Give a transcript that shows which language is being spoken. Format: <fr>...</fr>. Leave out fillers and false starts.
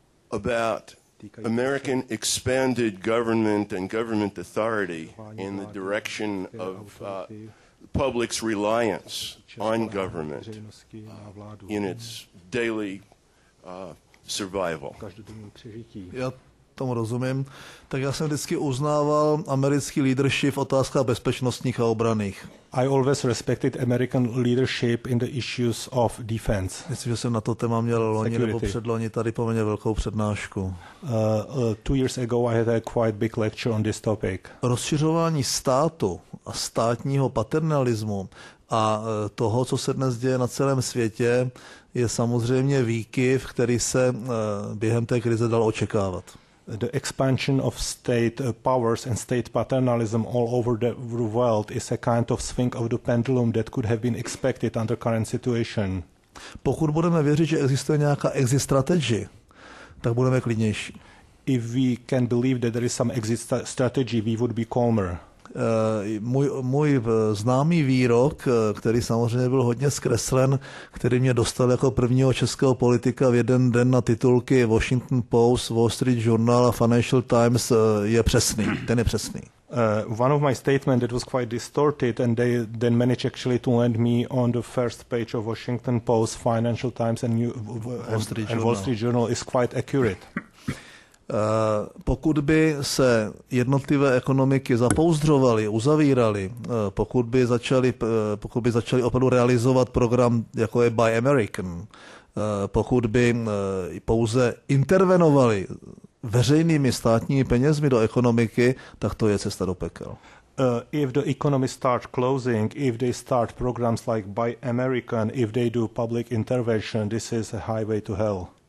<en>about American expanded government and government authority in the direction of public's reliance on government in its daily survival.</en> <cs>Já tomu rozumím. Tak já jsem vždycky uznával americký leadership v otázkách bezpečnostních a obranných.</cs> <en>I always respected American leadership in the issues of defense.</en> <cs>Myslím, že jsem na to téma měl loni nebo předloni tady poměrně velkou přednášku.</cs> <en>2 years ago I had a quite big lecture on this topic.</en> <cs>Rozšiřování státu a státního paternalismu a toho, co se dnes děje na celém světě, je samozřejmě výkyv, který se během té krize dal očekávat.</cs> <en>The expansion of state powers and state paternalism all over the world is a kind of swing of the pendulum that could have been expected under current situation.</en> <cs>Pokud budeme věřit, že existuje nějaká exit strategy, tak budeme klidnější.</cs> <en>If we can believe that there is some exit strategy, we would be calmer.</en> <cs>Můj známý výrok, který samozřejmě byl hodně zkreslen, který mě dostal jako prvního českého politika v jeden den na titulky Washington Post, Wall Street Journal a Financial Times, je přesný. Ten je přesný.</cs> <en>One of my statements that was quite distorted and they then managed actually to land me on the first page of Washington Post, Financial Times and Wall Street Journal is quite accurate.</en> <cs>Pokud by se jednotlivé ekonomiky zapouzdřovaly, uzavíraly, pokud by začali opravdu realizovat program, jako je Buy American, pokud by pouze intervenovali veřejnými státními penězmi do ekonomiky, tak to je cesta do pekel.</cs> <en>If the economy starts closing, if they start programs like Buy American, if they do public intervention, this is a highway to hell.</en>